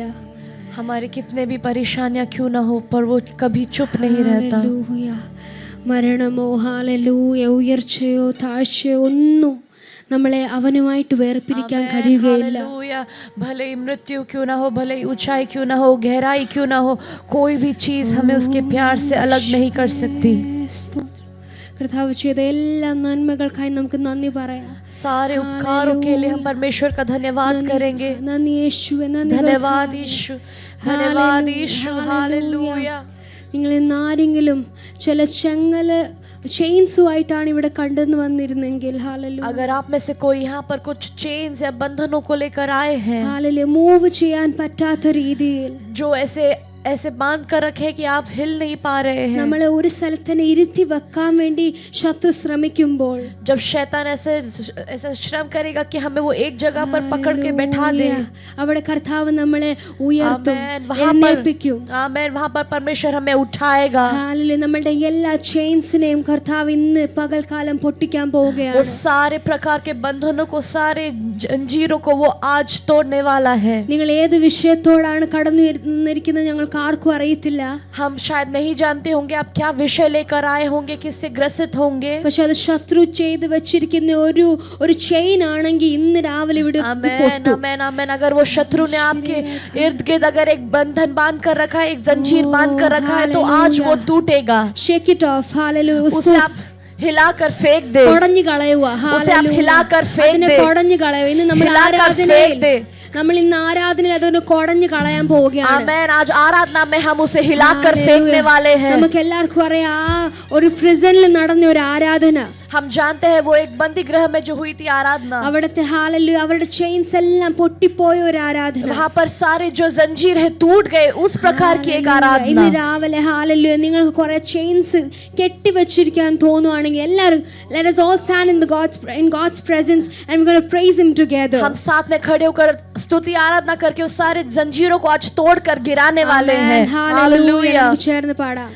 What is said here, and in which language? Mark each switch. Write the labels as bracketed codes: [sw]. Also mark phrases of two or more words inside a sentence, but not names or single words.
[hi] हमारे कितने भी परेशानियां क्यों ना हो, पर वो कभी चुप नहीं रहता. [ml] ഹല്ലേലൂയ. മരണമോ ഹല്ലേലൂയ, ഉയർച്ചയോ താഴ്ചയോ ഒന്നും നമ്മളെ അവനുമായിട്ട് വേർപിരിക്കാൻ കഴിയുകയില്ല. [hi] हालेलुया. भले ही मृत्यु क्यों ना हो, भले ही ऊंचाई क्यों ना हो, गहराई क्यों ना हो, कोई भी चीज हमें उसके प्यार से अलग नहीं कर सकती. [ml] കർത്താവ് ചെയ്ത എല്ലാ നന്മകൾക്കായി നമുക്ക് നന്ദി പറയാം. [hi] सारे उपकारों के लिए हम परमेश्वर का धन्यवाद करेंगे. [ml] നന്ദി യേശുവേ, നന്ദി [hi] धन्यवाद यीशु, धन्यवाद यीशु. हालेलुया. [ml] നിങ്ങൾ ഇന്ന് ആരെങ്കിലും ചില ചെയിൻസുമായിട്ടാണ് ഇവിടെ കണ്ടെന്ന് വന്നിരുന്നെങ്കിൽ, [hi] हालेलुया, अगर आप में से कोई यहाँ पर कुछ चेन्स या बंधनों को लेकर आए हैं, हालेलुया, [ml] മൂവ് ചെയ്യാൻ പറ്റാത്ത രീതിയിൽ [hi] जो ऐसे बांध कर रखे कि आप हिल नहीं पा रहे हैं, [ml] നമ്മളെ ഒരു സ്ഥലത്ത് തന്നെ ഇരുത്തി വെക്കാൻ വേണ്ടി ശത്രു ശ്രമിക്കുമ്പോൾ, [hi] जब शैतान ऐसा श्रम करेगा कि हमें वो एक जगह पर पकड़ के बैठा दे, [ml] അവിടെ കർത്താവ് നമ്മളെ ഉയർത്തും, [hi] आमेन. [ml] എഴുന്നേൽപ്പിക്കും. [hi] आमेन. वहाँ पर परमेश्वर हमें उठाएगा. हालेलुया. [ml] നമ്മളുടെ എല്ലാ ചെയിൻസിനെയും കർത്താവ് ഇന്ന് പകൽക്കാലം പൊട്ടിക്കാൻ [hi] वो [ml] പോവുകയാണ്. [hi] सारे प्रकार के बंधनों को, सारे जंजीरों को वो आज तोड़ने वाला है. [ml] നിങ്ങൾ ഏത് വിഷയത്തോടാണ് കടന്നു വന്നിരിക്കുന്നത് ഞങ്ങൾ നമ്മൾക്ക് ആർക്കും അറിയത്തില്ല. [hi] हम शायद नहीं जानते होंगे आप क्या विषय लेकर आए होंगे, किससे ग्रसित होंगे. [ml] പക്ഷെ അത് ശത്രു ചെയ്ത് വെച്ചിരിക്കുന്ന ഒരു ചെയിൻ ആണെങ്കിൽ ഇന്ന് രാവിലെ ഇവിടെ [hi] आमेन आमेन आमेन. अगर वो शत्रु ने आपके इर्द गिर्द अगर एक बंधन बांध कर रखा है, एक जंजीर बांध कर रखा है, तो आज वो टूटेगा. [en] shake it off. hallelujah. [hi] उसे आप हिलाकर फेंक दे. [ml] കൊടഞ്ഞു കളയുക. [hi] उसे आप हिलाकर फेंक [ml] അതിനെ [hi] दे. [ml] കൊടഞ്ഞു കളയുക. ഇന്ന് നമ്മൾ ആരാധനയിൽ നമ്മൾ ഇന്ന് ആരാധനയിൽ അതൊന്ന് കൊടഞ്ഞു കളയാൻ പോവുകയാണ്. [hi] आमेन. आज आराधना में हम उसे हिलाकर फेंकने वाले हैं. [ml] നമുക്ക് എല്ലാവർക്കും അറിയാം ഒരു പ്രിസണിൽ നടന്ന ഒരു ആരാധന. [hi] हम जानते हैं वो एक बंदी गृह में जो हुई थी आराधना. [ml] അവിടുത്തെ ഹാലലൂയ അവരുടെ ചെയിൻസ് എല്ലാം പൊട്ടിപ്പോയ ഒരു ആരാധന. [hi] वहाँ पर सारे जो जंजीर है टूट गए, उस प्रकार की एक आराधना. [ml] ഇന്ന് രാവിലെ ഹാലലൂയ നിങ്ങൾക്ക് കുറെ ചെയിൻസ് കെട്ടിവെച്ചിരിക്കാൻ തോന്നുവാണെങ്കിൽ എല്ലാവരും [en] let us all stand in God's presence and we're going to praise him together. [hi] हम साथ में खड़े होकर स्तुति आराधना करके उस सारे जंजीरों को आज तोड़कर गिराने वाले हैं. हालेलुया. [ml] നമുക്ക് ചേർന്ന് പാടാം.